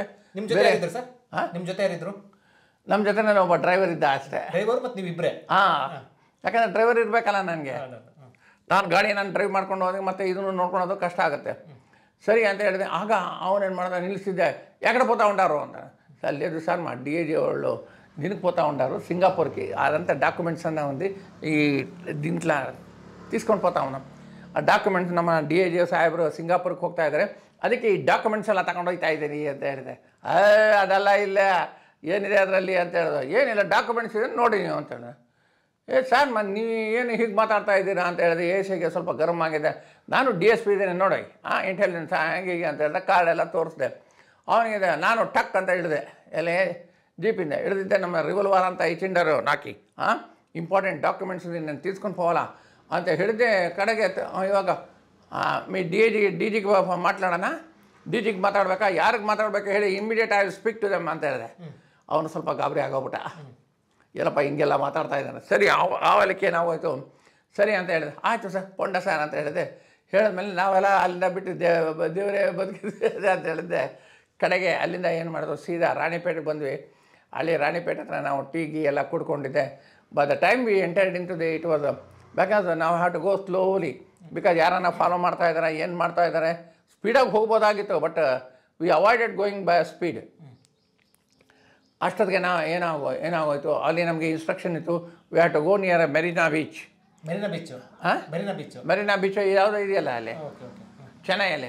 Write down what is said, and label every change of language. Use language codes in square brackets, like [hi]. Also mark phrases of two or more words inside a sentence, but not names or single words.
[kn] ನಿಮ್ಮ ಜೊತೆ ಯಾರಿದ್ರು ಸರ್? ನಿಮ್ಮ ಜೊತೆ ಯಾರಿದ್ರು? ನಮ್ಮ ಜೊತೆ ಒಬ್ಬ ಡ್ರೈವರ್ ಇದ್ದ ಅಷ್ಟೇ. ಡ್ರೈವರ್ ಮತ್ತು ನೀವು ಇಬ್ಬರೇ? ಯಾಕಂದರೆ ಡ್ರೈವರ್ ಇರಬೇಕಲ್ಲ ನನಗೆ. ನಾನು ಗಾಡಿ ಡ್ರೈವ್ ಮಾಡ್ಕೊಂಡು ಹೋದಾಗ ಮತ್ತೆ ಇದನ್ನು ನೋಡ್ಕೊಳೋದು ಕಷ್ಟ ಆಗುತ್ತೆ. ಸರಿ ಅಂತ ಹೇಳಿದೆ. ಆಗ ಅವನೇನು ಮಾಡ್ದ, ನಿಲ್ಲಿಸಿದ್ದೆ. ಯಾಕಡೆ [te] పోతా ఉంటారు [kn] ಅಂತ. [te] సార్ లేదు సార్ మా DIG వాళ్ళు దీనికి పోతా ఉంటారు సింగపూర్కి, అదంతా డాక్యుమెంట్స్ అన్నా ఉంది, ఈ దీంట్లో తీసుకొని పోతా ఉన్నాం. [kn] ಆ ಡಾಕ್ಯುಮೆಂಟ್ಸ್ ನಮ್ಮ DIG ಸಾಹೇಬರು ಸಿಂಗಾಪುರ್ಗೆ ಹೋಗ್ತಾ ಇದ್ದಾರೆ, ಅದಕ್ಕೆ ಈ ಡಾಕ್ಯುಮೆಂಟ್ಸ್ ಎಲ್ಲ ತಗೊಂಡು ಹೋಗ್ತಾ ಇದ್ದೀನಿ ಅಂತ ಹೇಳಿದೆ. ಅದೆಲ್ಲ ಇಲ್ಲ, ಏನಿದೆ ಅದರಲ್ಲಿ ಅಂತ ಹೇಳಿದೆ. ಏನಿಲ್ಲ, ಡಾಕ್ಯುಮೆಂಟ್ಸ್ ಇದೆ ನೋಡಿ ನೀವು ಅಂತ ಹೇಳಿದೆ. ಸರ್ ನೀವು ಏನು ಹೀಗೆ ಮಾತಾಡ್ತಾ ಇದ್ದೀರಾ ಅಂತ ಹೇಳಿದೆ. ACಗೆ ಸ್ವಲ್ಪ ಗರಂ ಆಗಿದೆ. ನಾನು DSP ಇದ್ದೇನೆ ನೋಡಿ, ಇಂಟೆಲಿಜೆನ್ಸ್ ಹಂಗೆ ಹೀಗೆ ಅಂತ ಹೇಳಿದೆ. ಕಾರ್ಡೆಲ್ಲ ತೋರಿಸಿದೆ ಅವನಿಗೆ. ನಾನು ಟಕ್ ಅಂತ ಹಿಡಿದೆ, ಎಲ್ಲಿ ಜೀಪಿಂದ ಹಿಡಿದಿದ್ದೆ. ನಮ್ಮ ರಿವಲ್ವರ್ ಅಂತ ಚಿಂಡರು ನಾಕಿ ಇಂಪಾರ್ಟೆಂಟ್ ಡಾಕ್ಯುಮೆಂಟ್ಸ್ ನಾನು ತೀರ್ಸ್ಕೊಂಡು ಹೋಗಲ್ಲ ಅಂತ ಹೇಳಿದ್ದೆ. ಕಡೆಗೆ ಇವಾಗ ಮೀ DGಗೆ ಮಾತಾಡೋಣ, DGಗೆ ಮಾತಾಡ್ಬೇಕಾ, ಯಾರಿಗೆ ಮಾತಾಡ್ಬೇಕು ಹೇಳಿ, [en] immediate I will speak to them [kn] ಅಂತ ಹೇಳಿದೆ. ಅವನು ಸ್ವಲ್ಪ ಗಾಬರಿ ಆಗೋಗ್ಬಿಟ್ಟ, ಏನಪ್ಪ ಹಿಂಗೆಲ್ಲ ಮಾತಾಡ್ತಾ ಇದ್ದಾನೆ. ಸರಿ ಆವಲಿಕ್ಕೆ ಏನಾಗೋಯ್ತು. ಸರಿ ಅಂತ ಹೇಳಿದೆ. ಆಯಿತು ಸರ್ ಪೊಂಡ ಸರ್ ಅಂತ ಹೇಳಿದೆ. ಹೇಳಿದ್ಮೇಲೆ ನಾವೆಲ್ಲ ಅಲ್ಲಿಂದ ಬಿಟ್ಟು ದೇವರೇ ಬದುಕಿದೆ ಅಂತ ಹೇಳಿದ್ದೆ. ಕಡೆಗೆ ಅಲ್ಲಿಂದ ಏನು ಮಾಡಿದ್ರು, ಸೀದಾ ರಾಣಿಪೇಟೆಗೆ ಬಂದ್ವಿ. ಅಲ್ಲಿ ರಾಣಿಪೇಟೆ ಹತ್ರ ನಾವು ಟೀ ಎಲ್ಲ ಕುಡ್ಕೊಂಡಿದ್ದೆ. [en] by the time we entered in to the it was because ನಾವು have to go slowly, because [kn] ಯಾರನ್ನ ಫಾಲೋ ಮಾಡ್ತಾ ಇದ್ದಾರೆ, [en] ಏನು ಮಾಡ್ತಾ ಇದ್ದಾರೆ. [kn] ಸ್ಪೀಡಾಗಿ ಹೋಗ್ಬೋದಾಗಿತ್ತು, [en] but we avoided going by speed. [kn] ಅಷ್ಟೊತ್ತಿಗೆ ನಾವು ಏನಾಗೋಯ್ತು, ಅಲ್ಲಿ ನಮಗೆ ಇನ್ಸ್ಟ್ರಕ್ಷನ್ ಇತ್ತು, [en] we have to go near Marina Beach. [kn] ಮೆರಿನಾ ಬೀಚ್ ಯಾವುದೋ ಇದೆಯಲ್ಲ ಅಲ್ಲಿ ಚೆನ್ನೈಯಲ್ಲಿ.